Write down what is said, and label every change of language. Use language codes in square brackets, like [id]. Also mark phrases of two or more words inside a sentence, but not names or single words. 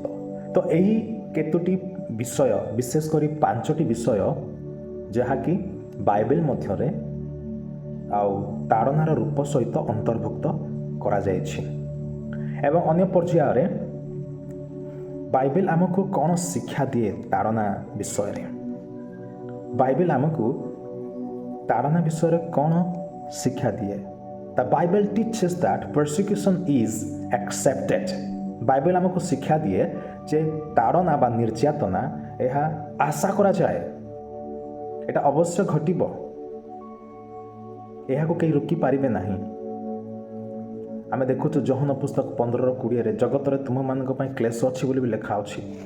[or] ତ ଏହି କେତୋଟି ବିଷୟ, ବିଶେଷ କରି 5ଟି ବିଷୟ ଯାହାକି ବାଇବେଲ ମଧ୍ୟରେ ଆଉ ତାଡ଼ନାର ରୂପ ସହିତ ଅନ୍ତର୍ଭୁକ୍ତ କରାଯାଇଛି। ଏବଂ ଅନ୍ୟ ପର୍ଯ୍ୟାୟରେ ବାଇବେଲ ଆମକୁ କ'ଣ ଶିକ୍ଷା ଦିଏ ତାଡ଼ନା ବିଷୟରେ? ବାଇବେଲ ଆମକୁ ତାଡ଼ନା ବିଷୟରେ କ'ଣ ଶିକ୍ଷା ଦିଏ? [en] The Bible teaches that persecution is accepted. [or] ବାଇବେଲ ଆମକୁ ଶିକ୍ଷା ଦିଏ ଯେ ତାଡ଼ନା ବା ନିର୍ଯାତନା ଏହା ଆଶା କରାଯାଏ, এটা ଅବଶ୍ୟ ଘଟିବ, ଏହାକୁ କେହି ରୋକିପାରିବେ ନାହିଁ। ଆମେ ଦେଖୁଛୁ ଯୋହନ ପୁସ୍ତକ 15:20, ଜଗତରେ ତୁମମାନଙ୍କ ପାଇଁ କ୍ଲେଶ ଅଛି ବୋଲି ବି ଲେଖା ଅଛି।